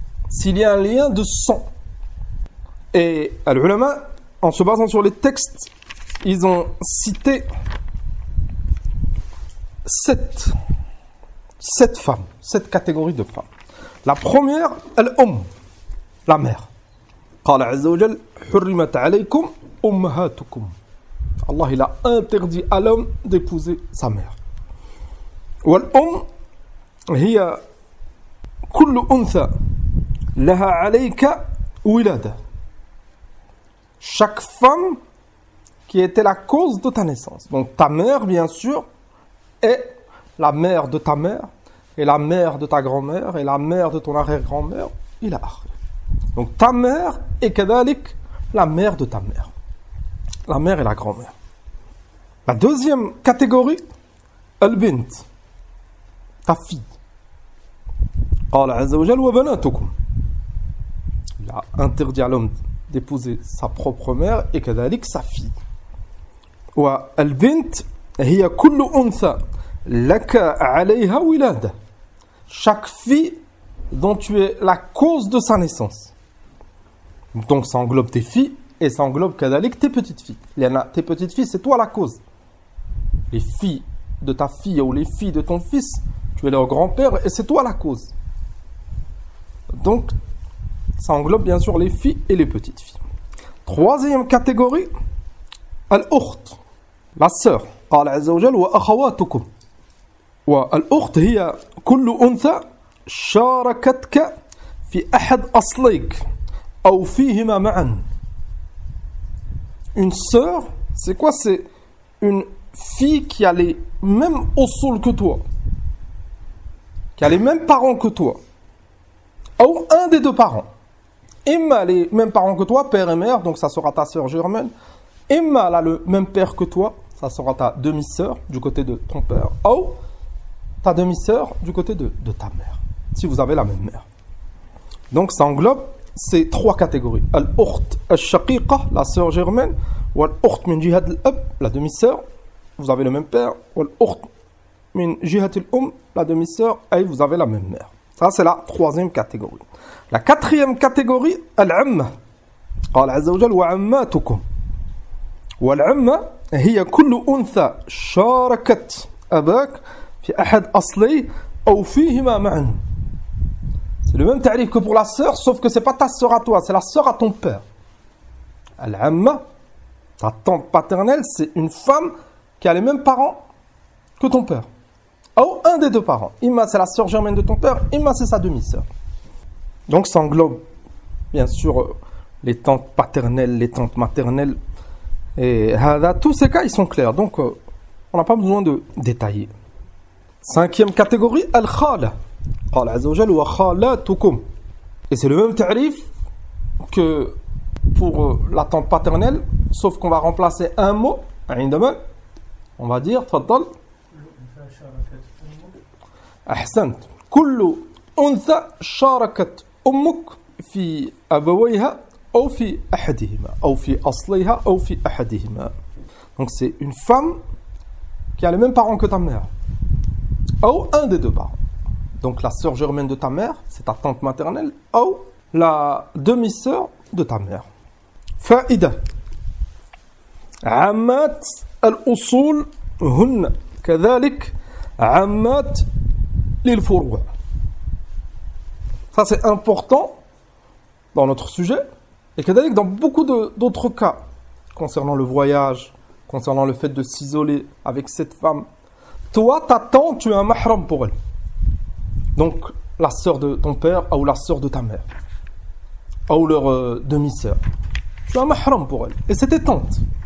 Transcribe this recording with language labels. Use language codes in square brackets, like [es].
[fr] S'il y a un lien de sang. Et les ulama, en se basant sur les textes, ils ont cité sept femmes, sept catégories de femmes. La première, la mère. [ar] قال عز وجل حرمت عليكم أمهاتكم. [fr] Allah il a interdit à l'homme d'épouser sa mère. [ar] والأم هي كل أنثى لها عليك ولادة. [fr] Chaque femme qui était la cause de ta naissance. Donc ta mère, bien sûr, est la mère de ta mère, et la mère de ta grand-mère, et la mère de ton arrière-grand-mère, il a akhir. Donc ta mère est kadalik, la mère de ta mère. La mère et la grand-mère. La deuxième catégorie, al-bint, ta fille. [ar] قال عز وجل وبناتكم. [fr] Il a interdit à l'homme d'épouser sa propre mère et كذلك sa fille. [ar] والبنت هي كل أنثى لك عليها ولادة. [fr] Chaque fille dont tu es la cause de sa naissance. Donc ça englobe tes filles et ça englobe كذلك tes petites filles. Tes petites filles, c'est toi la cause. Les filles de ta fille ou les filles de ton fils, tu es leur grand-père et c'est toi la cause. Donc ça englobe bien sûr les filles et les petites filles. Troisième catégorie, al-ukht, la sœur. [ar] قال عز وجل وأخواتكم. والأخت هي كل أنثى شاركتك في أحد أصليك أو فيهما معا. [fr] Une sœur, c'est quoi? C'est une fille qui a les mêmes usul que toi, qui a les mêmes parents que toi, ou un des deux parents. Imma les mêmes parents que toi, père et mère, donc ça sera ta sœur germaine, Imma elle a le même père que toi, ça sera ta demi-sœur du côté de ton père, ou ta demi-sœur du côté de ta mère, si vous avez la même mère. Donc ça englobe ces trois catégories. Al-ukht al-shaqiqa, la sœur germaine, ou al-ukht min jihad al-ab, la demi-sœur, vous avez le même père, ou al-ukht min jihad al-um, la demi-sœur, et vous avez la même mère. Ça c'est la troisième catégorie. La quatrième catégorie, al-amma. [ar] قال عز وجل وعماتكم والعمة هي كل أنثى شاركت أباك في أحد أصليه أو فيهما معا. [fr] C'est le même tarif que pour la sœur, sauf que c'est pas ta sœur à toi, c'est la sœur à ton père. Al-amma, ta tante paternelle, c'est une femme qui a les mêmes parents que ton père. Ou un des deux parents. Imma c'est la sœur germaine de ton père, imma c'est sa demi-sœur. Donc ça englobe bien sûr les tantes paternelles, les tantes maternelles. Et tous ces cas, ils sont clairs. Donc, on n'a pas besoin de détailler. Cinquième catégorie, al-khala. [ar] قال عز وجل وخالاتكم. [fr] Et c'est le même tarif que pour la tante paternelle, sauf qu'on va remplacer un mot, عندما, on va dire, تفضل. [ar] أحسنت. كل أنثى شاركت أمك في أبويها أو في أحدهما أو في أصليها أو في أحدهما. [fr] Donc c'est une femme qui a les mêmes parents que ta mère ou un des deux parents. Donc la sœur germaine de ta mère, c'est ta tante maternelle ou la demi-sœur de ta mère. [ar] فائدة عمات الأصول هن كذلك عمات للفروع. [fr] Ça c'est important dans notre sujet. Et que dans beaucoup d'autres cas, concernant le voyage, concernant le fait de s'isoler avec cette femme, toi, ta tante, tu es un mahram pour elle. Donc, la sœur de ton père ou la sœur de ta mère, ou leur demi-sœur. Tu es un mahram pour elle. Et c'est tes tantes.